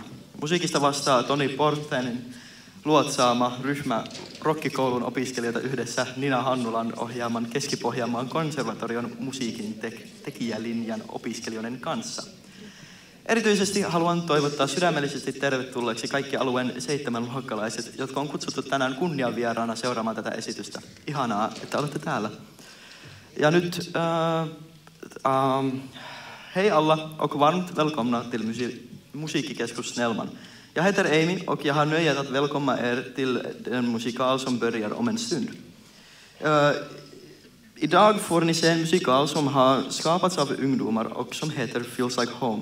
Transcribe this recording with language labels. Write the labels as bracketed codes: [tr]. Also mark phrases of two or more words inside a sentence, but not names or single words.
[fi] Musiikista vastaa Toni Portenin luotsaama ryhmä rokkikoulun opiskelijoita yhdessä Nina Hannulan ohjaaman Keski-Pohjanmaan konservatorion musiikin tekijälinjan opiskelijoiden kanssa. Erityisesti haluan toivottaa sydämellisesti tervetulleeksi kaikki alueen 7 luokkalaiset, jotka on kutsuttu tänään kunnianvieraana seuraamaan tätä esitystä. Ihanaa, että olette täällä. Ja nyt, [sv] hej alla och varmt välkomna till Musiikkikeskus Snellman. Jag heter Amy och jag har nöjet att välkomna er till den musikal som börjar om en stund. Idag får ni se en musikal som har skapats av ungdomar och som heter Feels Like Home.